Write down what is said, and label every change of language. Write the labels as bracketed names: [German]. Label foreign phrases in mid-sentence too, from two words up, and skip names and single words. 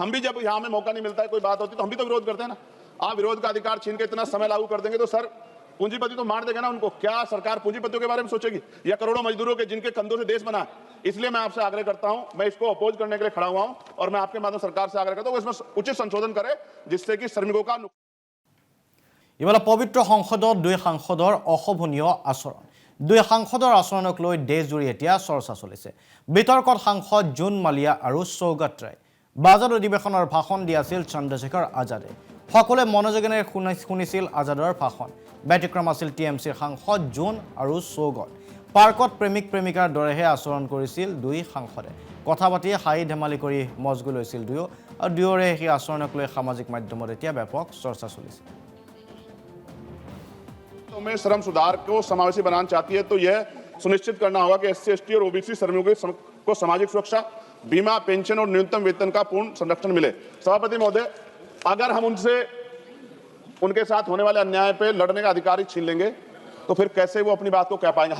[Hindi] हम भी जब यहाँ में मौका नहीं मिलता है, कोई बात होती तो हम भी तो विरोध करते हैं ना। आप विरोध का अधिकार छीन के इतना समय लागू कर देंगे तो सर पूंजीपति तो मार देगा ना उनको। क्या सरकार पूंजीपतियों के बारे में सोचेगी या करोड़ों मजदूरों के जिनके कंधों से देश बना है? इसलिए मैं आपसे आग्रह करता हूं, मैं इसको अपोज करने के लिए खड़ा हुआ हूं और मैं आपके माध्यम सरकार से आग्रह करता हूं इसमें उचित संशोधन करे जिससे कि श्रमिकों का। [Assamese] ইফালে পবিত্ৰ সংসদত দুই সাংসদৰ অশোভনীয় আচৰণ। দুই সাংসদৰ আচৰণক লৈ দেশজুৰি এতিয়া চৰ্চা চলিছে। বিতৰ্কত সাংসদ জুন মালিয়া আৰু সৌগত ৰায়। বাজেট অধিৱেশনৰ ভাষণ দিয়াছিল চন্দ্ৰশেখৰ আজাদে। সকলোৱে মনোযোগেৰে শুনিছিল আজাদৰ ভাষণ। ব্যতিক্ৰম আছিল টিএমচিৰ সাংসদ জুন আৰু সৌগত। পাৰ্কত প্ৰেমিক প্ৰেমিকাৰ দৰেহে আচৰণ কৰিছিল দুই সাংসদে। কথা পাতি হাঁহি ধেমালি কৰি মজগু লৈছিল দুয়ো, আৰু দুয়োৰে সেই আচৰণক লৈ সামাজিক মাধ্যমত এতিয়া ব্যাপক চৰ্চা চলিছে। [Hindi] में श्रम सुधार को समावेशी बनाना चाहती है तो यह सुनिश्चित करना होगा कि एससी, एसटी और ओबीसी श्रमिकों को सामाजिक सुरक्षा, बीमा, पेंशन और न्यूनतम वेतन का पूर्ण संरक्षण मिले। सभापति महोदय, अगर हम उनसे उनके साथ होने वाले अन्याय पे लड़ने का अधिकार ही छीन लेंगे तो फिर कैसे वो अपनी बात को कह पाएंगे।